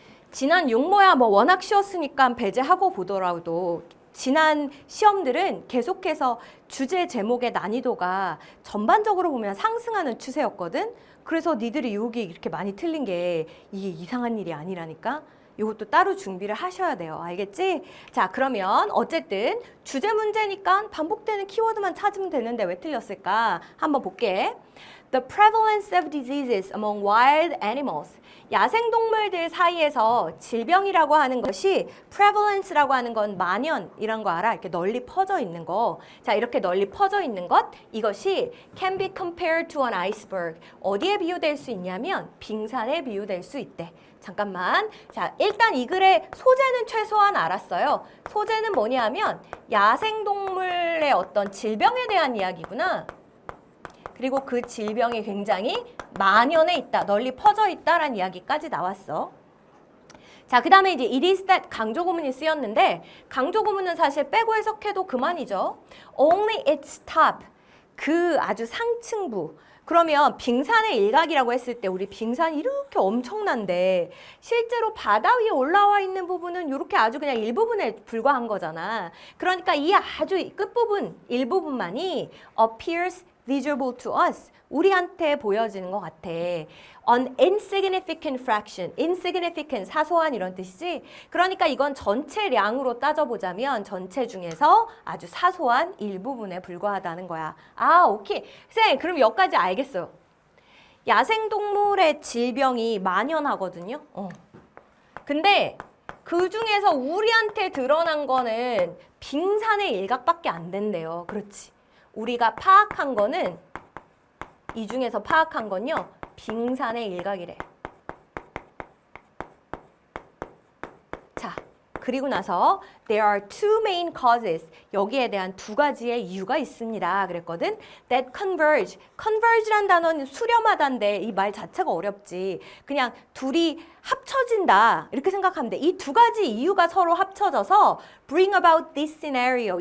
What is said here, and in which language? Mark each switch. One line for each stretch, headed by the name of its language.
Korean: 지난 육모야 뭐 워낙 쉬웠으니까 배제하고 보더라도 지난 시험들은 계속해서 주제 제목의 난이도가 전반적으로 보면 상승하는 추세였거든. 그래서 니들이 여기 이렇게 많이 틀린 게 이게 이상한 일이 아니라니까. 이것도 따로 준비를 하셔야 돼요. 알겠지? 자, 그러면 어쨌든 주제 문제니까 반복되는 키워드만 찾으면 되는데 왜 틀렸을까? 한번 볼게.
English: The prevalence of diseases among wild animals.
Korean: 야생동물들 사이에서 질병이라고 하는 것이 prevalence라고 하는 건 만연이란 거 알아? 이렇게 널리 퍼져 있는 거. 자, 이렇게 널리 퍼져 있는 것, 이것이
English: can be compared to an iceberg.
Korean: 어디에 비유될 수 있냐면 빙산에 비유될 수 있대. 잠깐만. 자, 일단 이 글의 소재는 최소한 알았어요. 소재는 뭐냐면 야생동물의 어떤 질병에 대한 이야기구나. 그리고 그 질병이 굉장히 만연해 있다, 널리 퍼져 있다라는 이야기까지 나왔어. 자, 그 다음에 이제
English: it is that
Korean: 강조 구문이 쓰였는데 강조 구문은 사실 빼고 해석해도 그만이죠.
English: Only its top,
Korean: 그 아주 상층부. 그러면 빙산의 일각이라고 했을 때 우리 빙산이 이렇게 엄청난데 실제로 바다 위에 올라와 있는 부분은 이렇게 아주 그냥 일부분에 불과한 거잖아. 그러니까 이 아주 끝부분, 일부분만이
English: appears visible to us,
Korean: 우리한테 보여지는 것 같아.
English: An insignificant fraction, insignificant,
Korean: 사소한 이런 뜻이지. 그러니까 이건 전체량으로 따져보자면 전체 중에서 아주 사소한 일부분에 불과하다는 거야. 아, 오케이. 쌤, 그럼 여기까지 알겠어요. 야생동물의 질병이 만연하거든요. 근데 그 중에서 우리한테 드러난 거는 빙산의 일각밖에 안 된대요. 그렇지. 우리가 파악한 거는 이 중에서 파악한 건요. 빙산의 일각이래. 자, 그리고 나서
English: there are two main causes.
Korean: 여기에 대한 두 가지의 이유가 있습니다. 그랬거든.
English: that converge.
Korean: converge란 단어는 수렴하다인데 이 말 자체가 어렵지. 그냥 둘이 합쳐진다. 이렇게 생각하면 돼. 이 두 가지 이유가 서로 합쳐져서
English: bring about this scenario.